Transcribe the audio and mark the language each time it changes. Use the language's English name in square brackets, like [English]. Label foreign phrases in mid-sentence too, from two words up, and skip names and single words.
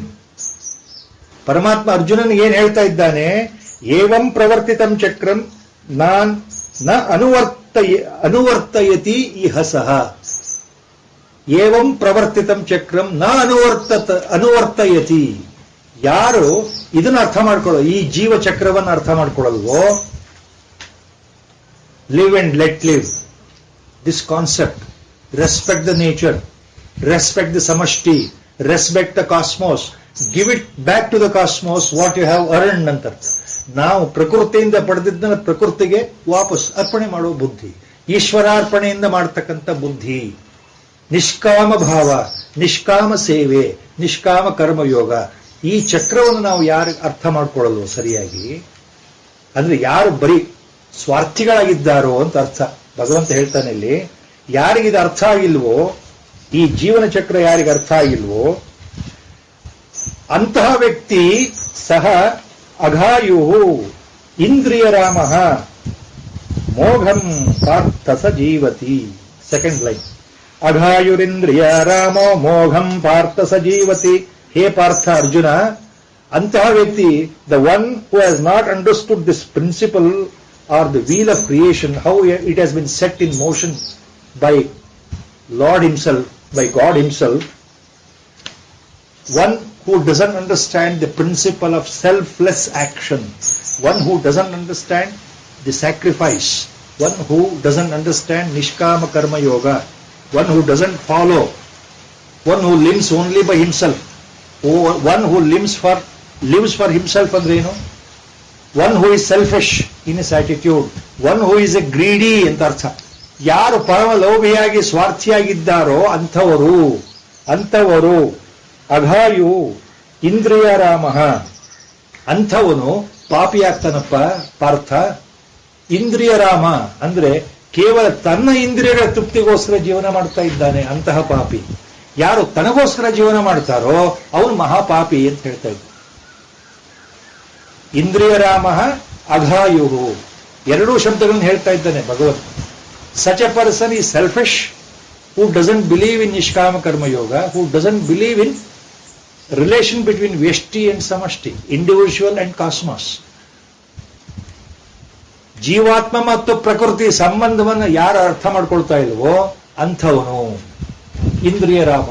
[Kannada] ಪರಮಾತ್ಮ ಅರ್ಜುನನಿಗೆ ಏನ್ ಹೇಳ್ತಾ ಇದ್ದಾನೆ, [Sanskrit] ಏವಂ ಪ್ರವರ್ತಿತಂ ಚಕ್ರಂ ನ ಅನುವರ್ತಯತಿ ಇಹಸಃ. ಏವಂ ಪ್ರವರ್ತಿತಂ ಚಕ್ರಂ ನ ಅನುವರ್ತಯತಿ. [Kannada] ಯಾರು ಇದನ್ನ ಅರ್ಥ ಮಾಡ್ಕೊಳ್ಳೋ, ಈ ಜೀವ ಚಕ್ರವನ್ನು ಅರ್ಥ ಮಾಡ್ಕೊಳ್ಳಲ್ವೋ, [English] live and let live, this concept, respect the nature, respect the samashti, respect the cosmos, give it back to the cosmos what you have earned ಅಂತ. [Kannada] ನಾವು ಪ್ರಕೃತಿಯಿಂದ ಪಡೆದಿದ್ದನ್ನ ಪ್ರಕೃತಿಗೆ ವಾಪಸ್ ಅರ್ಪಣೆ ಮಾಡುವ ಬುದ್ಧಿ, ಈಶ್ವರಾರ್ಪಣೆಯಿಂದ ಮಾಡತಕ್ಕಂಥ ಬುದ್ಧಿ, ನಿಷ್ಕಾಮ ಭಾವ, ನಿಷ್ಕಾಮ ಸೇವೆ, ನಿಷ್ಕಾಮ ಕರ್ಮಯೋಗ. ಈ ಚಕ್ರವನ್ನು ನಾವು ಯಾರು ಅರ್ಥ ಮಾಡ್ಕೊಳ್ಳಲ್ವೋ ಸರಿಯಾಗಿ, ಅಂದ್ರೆ ಯಾರು ಬರೀ ಸ್ವಾರ್ಥಿಗಳಾಗಿದ್ದಾರೋ ಅಂತ ಅರ್ಥ. ಭಗವಂತ ಹೇಳ್ತಾನೆ ಇಲ್ಲಿ, ಯಾರಿಗಿದು ಅರ್ಥ ಆಗಿಲ್ವೋ, ಈ ಜೀವನ ಚಕ್ರ ಯಾರಿಗೆ ಅರ್ಥ ಆಗಿಲ್ವೋ ಅಂತಹ ವ್ಯಕ್ತಿ ಸಹ [Sanskrit] ಅಘಾಯು ಇಂದ್ರಿಯರಾಮ ಮೋಘಂ ಪಾರ್ಥ ಸ ಜೀವತಿ. [English] second line, [Sanskrit] ಅಘಾಯುರಿಂದ್ರಿಯ ರಾಮೋ ಮೋಘಂ ಪಾರ್ಥ ಸ ಜೀವತಿ. ಹೇ ಪಾರ್ಥ ಅರ್ಜುನ, [Kannada] ಅಂತಹ ವ್ಯಕ್ತಿ, [English] the one who has not understood this principle or the wheel of creation, how it has been set in motion by Lord himself, by God himself, one who doesn't understand the principle of selfless action, one who doesn't understand the sacrifice, one who doesn't understand [Sanskrit] निष्काम कर्म योग, [English] one who doesn't follow, one who lives only by himself, one who lives for himself [Kannada] ಅಂದ್ರೆ ಏನು, [English] one who is selfish in his attitude, one who is a greedy [Kannada] ಅಂತ ಅರ್ಥ. ಯಾರು ಪರಮ ಲೋಭಿಯಾಗಿ ಸ್ವಾರ್ಥಿಯಾಗಿದ್ದಾರೋ ಅಂಥವರು [Sanskrit] ಅಘಾಯು ಇಂದ್ರಿಯರಾಮ, [Kannada] ಅಂಥವನು ಪಾಪಿಯಾಗ್ತಾನಪ್ಪ ಪಾರ್ಥ. ಇಂದ್ರಿಯರಾಮ ಅಂದ್ರೆ ಕೇವಲ ತನ್ನ ಇಂದ್ರಿಯಗಳ ತೃಪ್ತಿಗೋಸ್ಕರ ಜೀವನ ಮಾಡ್ತಾ ಇದ್ದಾನೆ ಅಂತಹ ಪಾಪಿ. ಯಾರು ತನಗೋಸ್ಕರ ಜೀವನ ಮಾಡ್ತಾರೋ ಅವನು ಮಹಾಪಾಪಿ ಅಂತ ಹೇಳ್ತಾ ಇದ್ದ. [Sanskrit] ಇಂದ್ರಿಯರಾಮ ಅಘಾಯು, [Kannada] ಎರಡೂ ಶಬ್ದಗಳನ್ನು ಹೇಳ್ತಾ ಇದ್ದಾನೆ ಭಗವಂತ. [English] such a person is selfish who doesn't believe in [Sanskrit] ನಿಷ್ಕಾಮ ಕರ್ಮಯೋಗ, [English] who doesn't believe in relation between ವ್ಯಷ್ಟಿ and ಸಮಷ್ಟಿ, individual and cosmos. [Kannada] ಜೀವಾತ್ಮ ಮತ್ತು ಪ್ರಕೃತಿ ಸಂಬಂಧವನ್ನು ಯಾರು ಅರ್ಥ ಮಾಡ್ಕೊಳ್ತಾ ಇಲ್ವೋ ಅಂಥವನು ಇಂದ್ರಿಯರಾಮ.